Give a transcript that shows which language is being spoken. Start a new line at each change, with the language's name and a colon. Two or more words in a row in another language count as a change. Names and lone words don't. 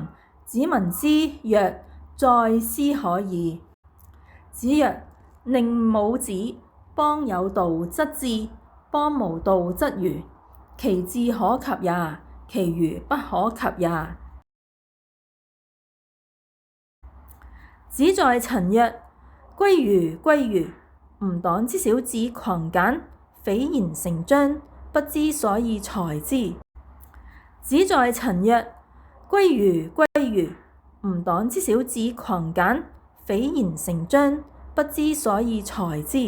Literary Chinese: 子聞之曰：在斯可矣。子曰：寧武子，邦有道則治，邦無道則愚。其治可及也，其愚不可及也。子在陳曰：歸如，歸如！吾黨之小子狂簡，匪言成章，不知所以裁之。子在陳曰：歸如，歸如！吾黨之小子狂簡，匪言成章，不知所以裁之。